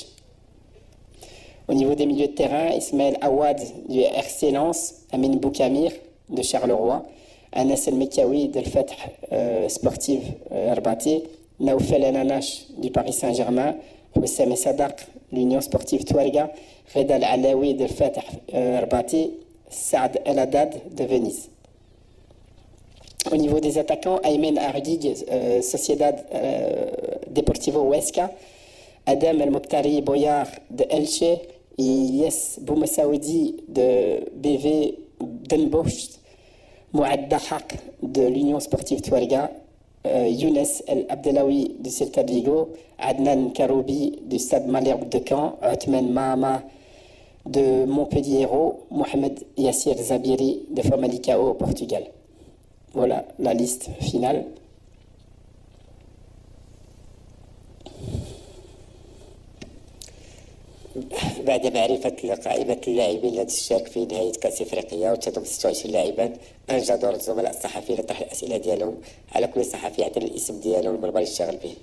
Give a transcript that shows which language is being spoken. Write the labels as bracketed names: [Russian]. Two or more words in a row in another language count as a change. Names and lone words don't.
[French] Au niveau des milieux de terrain, Ismaël Awad du RC Lens, Amin Boukamir de Charleroi, Anas El Mekawi de Fatah Sportive Arbati, Naoufel Ananash du Paris Saint-Germain, Wissam Sadaq de l'Union Sportive Touarega, Reda Alaoui de Fatah Arbati, Saad El Haddad de Venise. Au niveau des attaquants, Aymen Ardig, Sociedad Deportivo Huesca, Adam El Mokhtari Boyar de Elche, Ilyes Boumessaoudi de BV Den Bosch, Mouad Dahak de l'Union Sportive Touarega, Younes El Abdelawi du Celta de Vigo, Adnan Karoubi du Stade Malherbe de Caen, Othman Mahama de Montpellier Hérault, Mohamed Yassir Zabiri de Famalicão au Portugal. Voilà la liste finale. [Arabic] بعد معرفة قائمة اللاعبين الذين تشارك في نهاية كأس إفريقيا وتضم 26 لاعبا، أنجى دور الزملاء الصحفيين لطرح الأسئلة ديالهم. على كل صحفي يعطي الاسم ديالو والمنبر اللي يشتغل به.